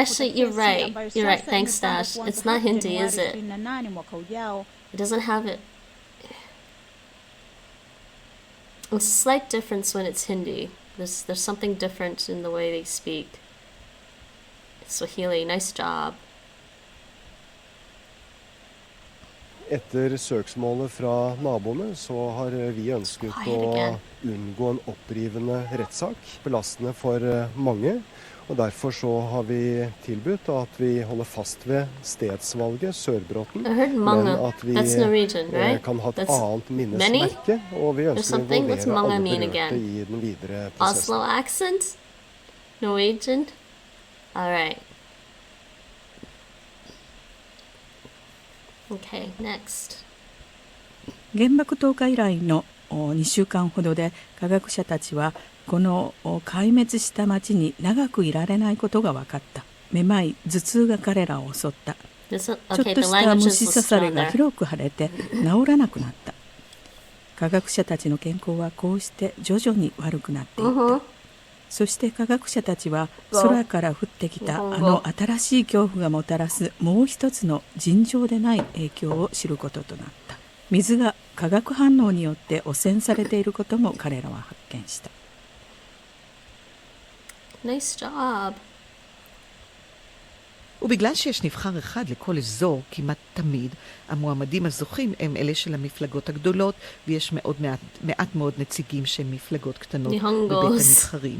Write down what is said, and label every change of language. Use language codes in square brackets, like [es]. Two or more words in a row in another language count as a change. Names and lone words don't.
[en] Actually, you're right. You're right. Thanks, Dash. It's not Hindi, is it? It doesn't have it. It's a slight difference when it's Hindi. There's something different in the way they speak. Swahili, nice job. [no] Etter søksmålet fra naboene så har vi ønsket å unngå en opprivende rettssak, belastende for mange. Og derfor så har vi tilbudt at vi holder fast ved stedsvalget, Sørbråten, men at vi kan ha et annet minnesmerke, og vi ønsker å involvere alle berørte i den videre prosessen. [en] Oslo accent? Norwegian? All right. Okay, next. [ja] 原爆投下以来の2週間ほどで科学者たちはこの壊滅した町に長くいられないことが分かった。めまい、頭痛が彼らを襲った。ちょっとした虫刺されが広く腫れて治らなくなった。科学者たちの健康はこうして徐々に悪くなっていった。そして科学者たちは空から降ってきたあの新しい恐怖がもたらすもう一つの尋常でない影響を知ることとなった。水が化学反応によって汚染されていることも彼らは発見した。 [en] Nice job. [he] ובגלל שיש נבחר אחד לכל אזור, כמעט תמיד, המועמדים הזוכים הם אלה של המפלגות הגדולות, ויש מעט מאוד נציגים שהם מפלגות קטנות בבית הנבחרים.